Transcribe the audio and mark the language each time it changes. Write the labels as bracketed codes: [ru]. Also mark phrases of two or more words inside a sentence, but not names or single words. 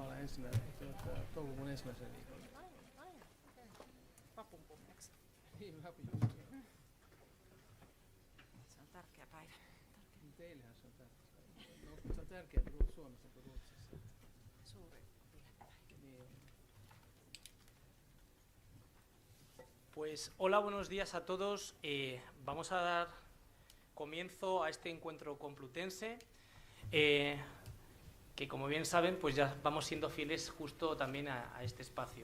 [fi] toukokuun 1. viikolla. Vapun kunniaksi. Niin, vappu just. Se on tärkeä päivä. Teillähän se on tärkeää. No, se on tärkeää Suomessa kuin Ruotsissa. Suuri bilepäivä. Niin on. [es] Pues hola, buenos días a todos. Vamos a dar comienzo a este encuentro complutense, que como bien saben, pues ya vamos siendo fieles justo también a este espacio.